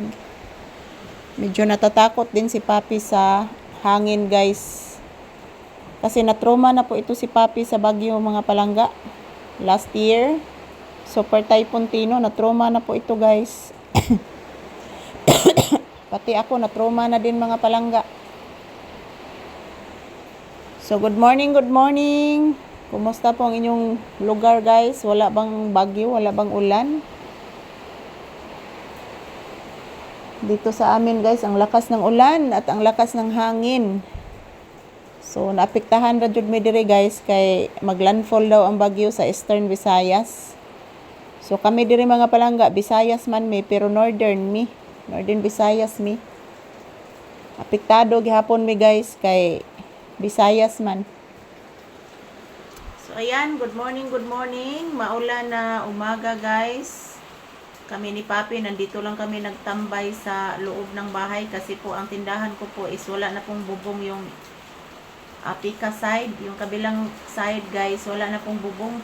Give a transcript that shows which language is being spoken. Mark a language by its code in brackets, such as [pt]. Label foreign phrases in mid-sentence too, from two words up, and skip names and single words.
[tl] Medyo natatakot din si Papi sa hangin guys. Kasi natroma na po ito si Papi sa bagyo mga palangga. [en] Last year, [tl] Super Typhoon Tino, na-trauma na po ito guys. Pati ako, na-trauma na din mga palangga. [en] So, good morning, good morning. [tl] Kumusta po ang inyong lugar guys? Wala bang bagyo? Wala bang ulan? Dito sa amin guys, ang lakas ng ulan at ang lakas ng hangin. So, [ceb] naapektahan ra jud mi diri guys kay maglandfall daw ang bagyo sa Eastern Visayas. So, kami diri mga palangga, Visayas man mi, pero Northern Visayas mi. Apektado gihapon mi guys kay Visayas man. [en] So, ayan, good morning, good morning. [tl] Maulan na umaga guys. Kami ni Papi, nandito lang kami nagtambay sa loob ng bahay kasi po ang tindahan ko po is wala na pong bubong yung Pika side, yung kabilang side guys, wala na pong bubong.